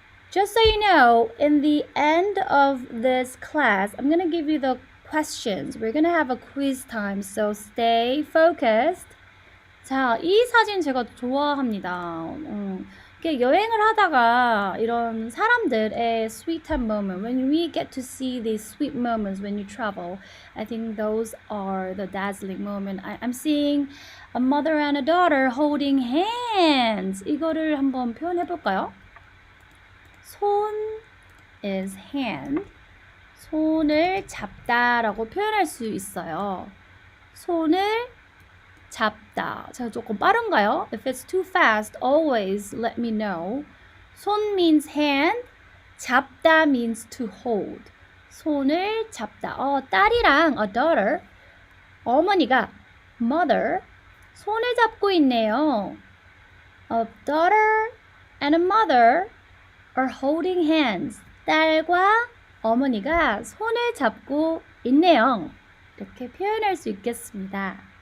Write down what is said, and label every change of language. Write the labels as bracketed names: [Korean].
[English] Just so you know, in the end of this class, I'm going to give you the questions. We're going to have a quiz time, so stay focused. [Korean] 자, 이 사진 제가 좋아합니다. 이렇게 여행을 하다가 이런 사람들의 sweet한 moment, [English] when we get to see these sweet moments when you travel, I think those are the dazzling moment. I'm seeing a mother and a daughter holding hands. [Korean] 이거를 한번 표현해 볼까요? [English] 손 is hand. [Korean] 손을 잡다라고 표현할 수 있어요. 손을 잡다. 제가 조금 빠른가요? [English] If it's too fast, always let me know. 손 means hand, 잡다 means to hold. [Korean] 손을 잡다. 딸이랑 [English] a daughter, [Korean] 어머니가 mother, 손을 잡고 있네요. [English] A daughter and a mother are holding hands. [Korean] 딸과 어머니가 손을 잡고 있네요. 이렇게 표현할 수 있겠습니다.